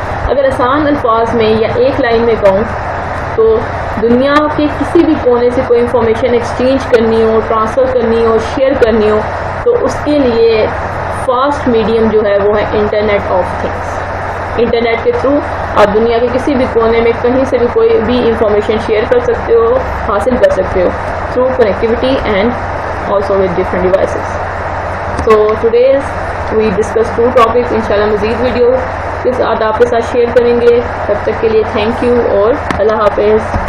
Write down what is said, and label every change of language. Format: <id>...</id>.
<ur>اگر آسان الفاظ میں یا ایک لائن میں کہوں تو دنیا کے کسی بھی کونے سے کوئی انفارمیشن ایکسچینج کرنی ہو، ٹرانسفر کرنی ہو، شیئر کرنی ہو تو اس کے لیے فاسٹ میڈیم جو ہے وہ ہے انٹرنیٹ آف تھنگس. انٹرنیٹ کے تھرو آپ دنیا کے کسی بھی کونے میں کہیں سے بھی کوئی بھی انفارمیشن شیئر کر سکتے ہو، حاصل کر سکتے ہو</ur> <en>Through connectivity and also with different devices. So today's we discussed 2 topics.</en> <ur>انشاءاللہ مزید ویڈیو کے ساتھ آپ کے ساتھ شیئر کریں گے. تب تک کے لیے تھینک یو اور اللہ حافظ.</ur>